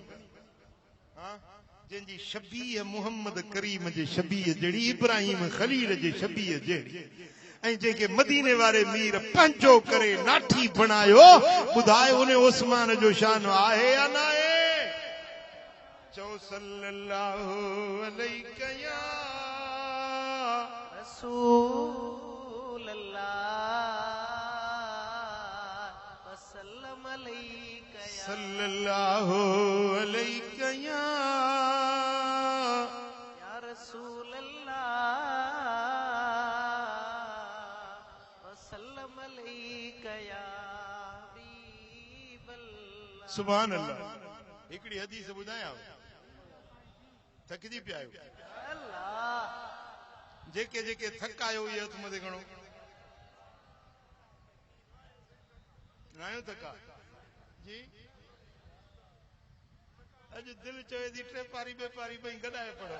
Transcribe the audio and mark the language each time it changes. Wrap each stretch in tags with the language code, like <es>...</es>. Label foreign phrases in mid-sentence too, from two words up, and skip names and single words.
<sd>जंहिंजी शबीह मुहम्मद करीम जे शबीह जहिड़ी इब्राहिम खलील जे शबीह जहिड़ी ऐं जंहिंखे मदीने वारे मीर पंहिंजो करे नाठी बणायो ॿुधाए उन उस्मान जो शान आहे या न आहे?</sd> <ar>चओ صلى الله عليه يا رسول الله وسلم عليك يا صلى الله عليه يا رسول الله وسلم عليك يا حبيب الله. سبحان الله.</ar> <sd>हिकिड़ी हदीस ॿुधायां थकिजी पिया आहियो अल्लाह जेके जेके थक आयो इहे हथ मथे खणो आहियो थका जी अॼु दिलि चवे थी टे पारी ॿे पारी पई गॾाए पढ़ो</sd>